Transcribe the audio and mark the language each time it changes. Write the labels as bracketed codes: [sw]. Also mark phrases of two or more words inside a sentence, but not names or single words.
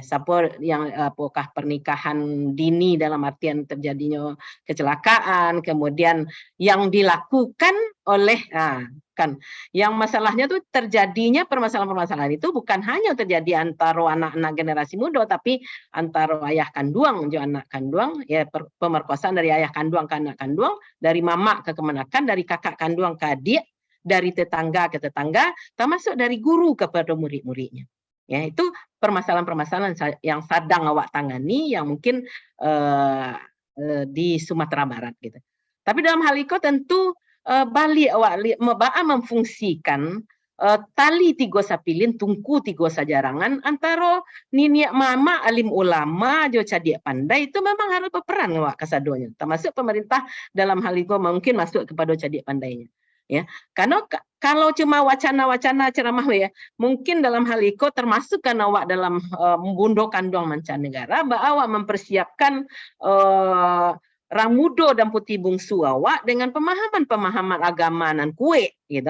[id] Siapa yang apakah pernikahan dini dalam artian terjadinya kecelakaan, kemudian yang dilakukan oleh kan yang masalahnya tuh terjadinya permasalahan-permasalahan itu bukan hanya terjadi antara anak-anak generasi muda tapi antara ayah kandung juga anak kandung ya, pemerkosaan dari ayah kandung ke anak kandung, dari mama ke kemenakan, dari kakak kandung ke adik, dari tetangga ke tetangga, termasuk dari guru kepada murid-muridnya. Ya, itu permasalahan-permasalahan yang sedang awak tangani yang mungkin di Sumatera Barat gitu. Tapi dalam hal itu tentu balik awak memfungsikan [min] tali tiga sapilin tungku tiga sajarangan antara niniak mama alim ulama jo cadik pandai [id] itu memang harus berperan awak kasadonya, termasuk pemerintah dalam hal itu mungkin masuk kepada cadik pandainya ya. Karena kalau cuma wacana-wacana ceramah ya, mungkin dalam hal itu termasuk kan awak dalam bundo kandung mancanegara, awak mempersiapkan Ramudo dan putih bungsu awak dengan pemahaman-pemahaman agama dan kue gitu.